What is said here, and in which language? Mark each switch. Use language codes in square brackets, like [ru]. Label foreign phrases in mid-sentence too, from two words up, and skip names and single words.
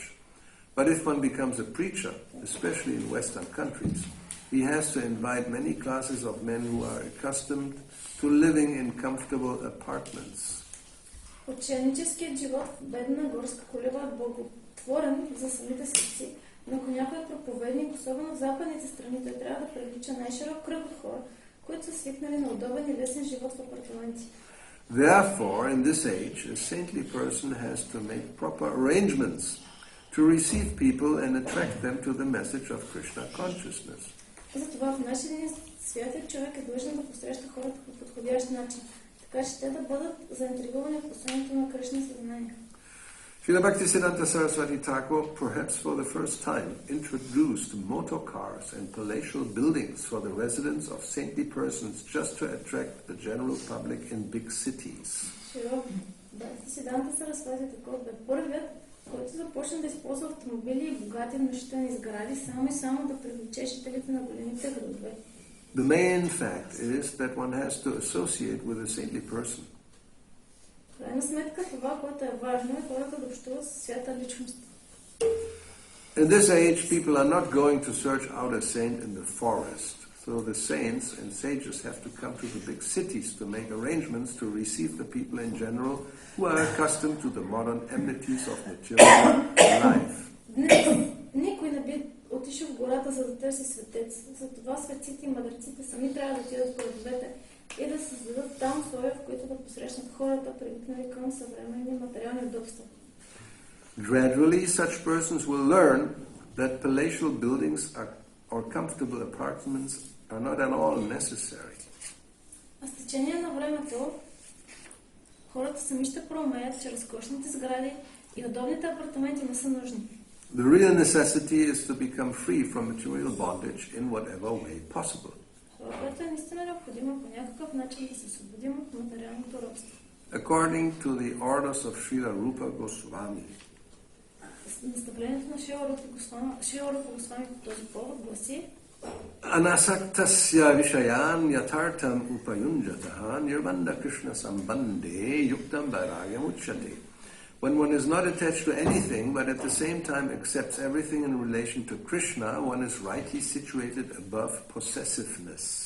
[en] But if one becomes a preacher, especially in Western countries, he has to invite many classes of men who are accustomed to living in comfortable apartments. [bg] Ученическият живот в бедна горска колиба е благотворен за самите светци, но ако някой е проповедник, особено в западните страни, той трябва да привлича най-широк кръг от хора, които са свикнали на удобен и лесен живот в апартаменти. [en] Therefore, in this age, a saintly person has to make proper arrangements to receive people and attract them to the message of Krishna consciousness. [bg] Затова в нашия свят човек е длъжен да посреща хората по подходящ начин. така че те да бъдат заинтригувани в посланието на Кришна съзнание. [en] Srila Bhaktisiddhanta Saraswati Thakur, perhaps for the first time, introduced motor cars and palatial buildings for the residence of saintly persons just to attract the general public in big cities. [bg] Шрила Бхактисиддханта Сарасвати Тхакур бе първият, който започна да използва автомобили и богати внушителни сгради само да привлече жителите на големите градове. [en] The main fact is that one has to associate with a saintly person. [bg] В крайна сметка това, което е важно, е хората да общуват със свята личност. [en] In this age, people are not going to search out a saint in the forest. So the saints and sages have to come to the big cities to make arrangements to receive the people in general who are accustomed to the modern amenities of material life. [bg] Никой не би отишъл в гората, за да търси светец. Затова светците и мъдреците сами трябва да отидат в градовете и да създадат там условия, в които да посрещнат хората, привикнали към съвременни материални удобства. [en] Gradually, such persons will learn that palatial buildings or comfortable apartments are not at all necessary. [bg] А с течение на времето, хората сами ще проумеят, че разкошните сгради и удобните апартаменти не са нужни. [en] The real necessity is to become free from material bondage in whatever way possible. [bg] Това е наистина необходимо по някакъв начин да се освободим от материалното робство. [en] According to the orders of Srila Rupa Goswami, [bg] Наставлението на Шрила Рупа Госвами по този повод гласи: [sa] Anasaktasya vishayan yathartam upayunjataha nirvanda krishna sambande yuktam vairagyam uchyate. [en] When one is not attached to anything, but at the same time accepts everything in relation to Krishna, one is rightly situated above possessiveness.